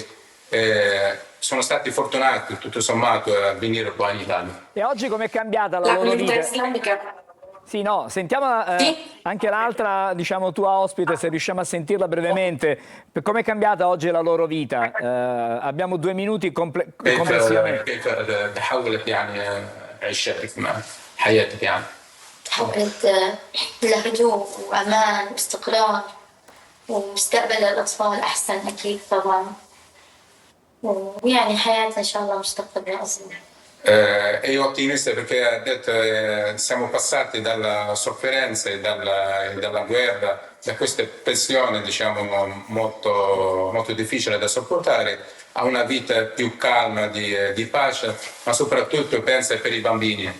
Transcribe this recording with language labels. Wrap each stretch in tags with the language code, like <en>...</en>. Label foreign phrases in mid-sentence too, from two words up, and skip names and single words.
<it>Sono stati fortunati tutto sommato a venire qua in Italia. E oggi com'è cambiata la loro comunità vita? islamica? Sì, no, sentiamo anche l'altra, diciamo, tua ospite, se riusciamo a sentirla brevemente. Com'è cambiata oggi la loro vita? Abbiamo 2 minuti complessivamente.</it> <ar>كيف تحولت يعني عيشتك حياتك يعني؟ تحولت لهدوء وأمان واستقرار ومستقبل الأطفال أحسن أكيد طبعا، ويعني حياتنا إن شاء الله مستقبل أفضل.</ar> <it>È ottimista perché ha detto siamo passati dalla sofferenza e dalla guerra, da questa pressione diciamo molto, molto difficile da sopportare, a una vita più calma di pace, ma soprattutto pensa per i bambini.</it>